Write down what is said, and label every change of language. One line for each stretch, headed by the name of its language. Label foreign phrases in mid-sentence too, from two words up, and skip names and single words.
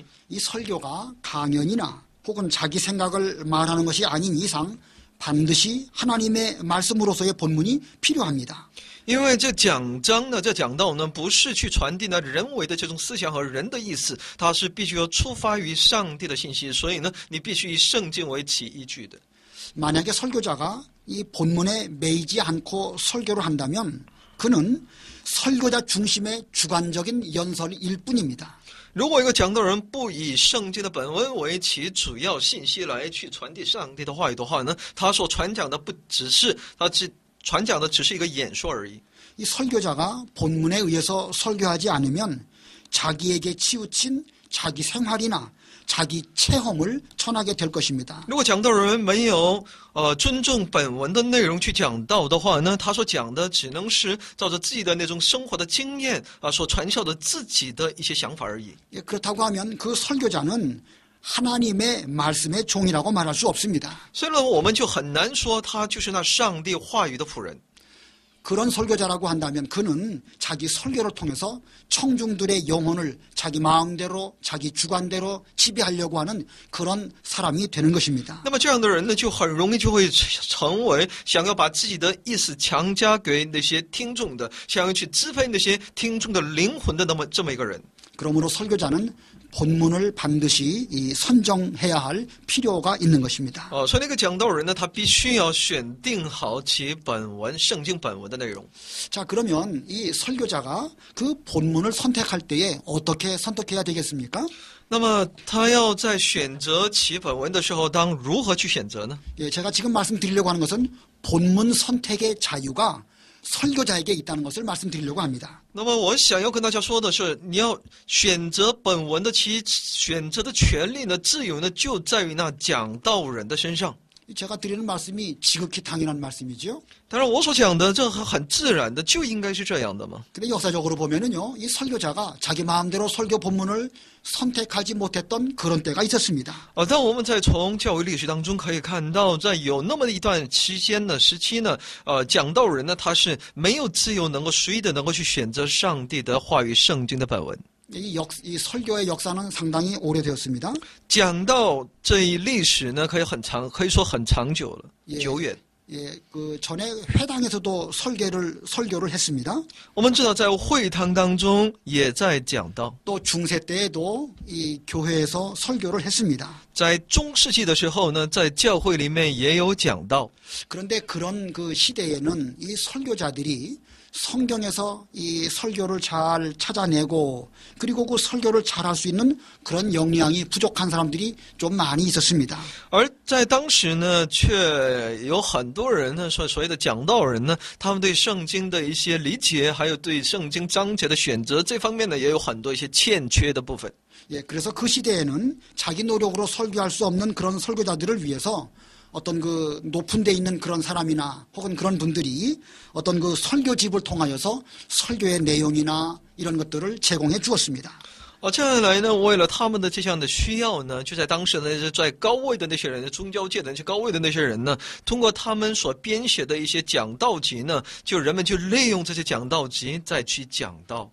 Korean: 이 설교가 강연이나 혹은 자기 생각을 말하는 것이 아닌 이상 반드시 하나님의 말씀으로서의 본문이 필요합니다.
Chinese: 因为这讲章呢，这讲道呢，不是去传递呢人为的这种思想和人的意思，它是必须要出发于上帝的信息，所以呢，你必须以圣经为其依据的。
Korean: 만약에 설교자가 이 본문에 매이지 않고 설교를 한다면 그는 설교자 중심의 주관적인 연설일 뿐입니다.
Chinese: 如果一个讲道人不以圣经的本文为其主要信息来去传递上帝的话语的话呢，他所传讲的不只是传讲的只是一个演说而已。
Korean: 이 설교자가 본문에 의해서 설교하지 않으면 자기에게 치우친 자기 생활이나 자기 체험을 전하게 될 것입니다.
Chinese: 如果讲道人没有尊重本文的内容去讲道的话呢，他所讲的只能是照着自己的那种生活的经验所传授的自己的一些想法而已。
Korean: 그렇다고 하면 그 설교자는 하나님의 말씀의 종이라고 말할 수 없습니다.
Chinese: 所以呢，我们就很难说他就是那上帝话语的仆人。
Korean: 그런 설교자라고 한다면 그는 자기 설교를 통해서 청중들의 영혼을 자기 마음대로 자기 주관대로 지배하려고 하는 그런 사람이 되는 것입니다.
Chinese: 那么这样的人呢，就很容易就会成为想要把自己的意思强加给那些听众的，想要去支配那些听众的灵魂的这么一个人。
Korean: 그러므로 설교자는 본문을 반드시 선정해야 할 필요가 있는 것입니다.
Chinese: 所以那个讲道人呢，他必须要选定好其本文圣经本文的内容。
Korean: 자, 그러면 이 설교자가 그 본문을 선택할 때에 어떻게 선택해야 되겠습니까?
Chinese: 那么他要在选择其本文的时候，当如何去选择呢？
Korean: 예, 제가 지금 말씀드리려고 하는 것은 본문 선택의 자유가 설교자에게 있다는 것을 말씀드리려고 합니다.
Chinese: 那么我想要跟大家说的是，你要选择本文的其选择的权利呢、自由呢，就在于那讲道人的身上。
Korean: 제가 드리는 말씀이 지극히 당연한 말씀이죠.
Chinese: 当然，我所讲的这很自然的，就应该是这样的嘛。
Korean: 근데 역사적으로 보면은요, 이 설교자가 자기 마음대로 설교 본문을 선택하지 못했던 그런 때가 있었습니다.
Chinese: 但我们在从教会历史当中可以看到，在有那么一段时期呢，讲道人呢，他是没有自由能够随意的能够去选择上帝的话语、圣经的本文。
Korean: 이 설교의 역사는 상당히 오래되었습니다.
Chinese: 讲到这一历史呢，可以说很长久了，久远。
Korean: 예, 그 전에 회당에서도 설교를 했습니다.
Chinese: 我们知道，在会堂当中也在讲道，
Korean: 또 중세 때에도 이 교회에서 설교를 했습니다.
Chinese: 在中世纪的时候呢，在教会里面也有讲道。
Korean: 그런데 그런 그 시대에는 이 설교자들이 성경에서 이 설교를 잘 찾아내고 그리고 그 설교를 잘할 수 있는 그런 역량이 부족한 사람들이 좀 많이 있었습니다.
Chinese: 而在当时呢，却有很多人呢，所谓的讲道人呢，他们对圣经的一些理解，还有对圣经章节的选择这方面呢，也有很多一些欠缺的部分。
Korean: 예, 그래서 그 시대에는 자기 노력으로 설교할 수 없는 그런 설교자들을 위해서 어떤 그 높은 데 있는 그런 사람이나 혹은 그런 분들이 어떤 그 설교집을 통하여서 설교의 내용이나 이런 것들을 제공해 주었습니다.
Chinese: 接下来呢，为了他们的这项的需要呢，就在当时的那些在高位的那些人，宗教界的那些高位的那些人呢，通过他们所编写的一些讲道集呢，就人们就利用这些讲道集再去讲道。